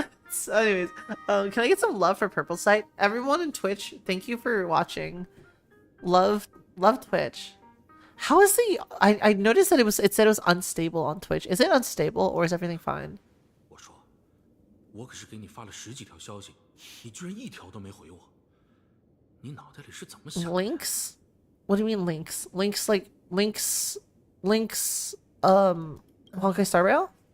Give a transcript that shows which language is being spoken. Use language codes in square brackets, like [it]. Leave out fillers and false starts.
[en] So anyways, can I get some love for Purple Sight? Everyone in Twitch, thank you for watching. Love Twitch. How is the I noticed that it said it was unstable on Twitch. Is it unstable or is everything fine? [zh] 我说，我可是给你发了10几条消息，你居然一条都没回我，你脑袋里是怎么想的？ [en] Links? What do you mean links? Links like links Honkai Star Rail?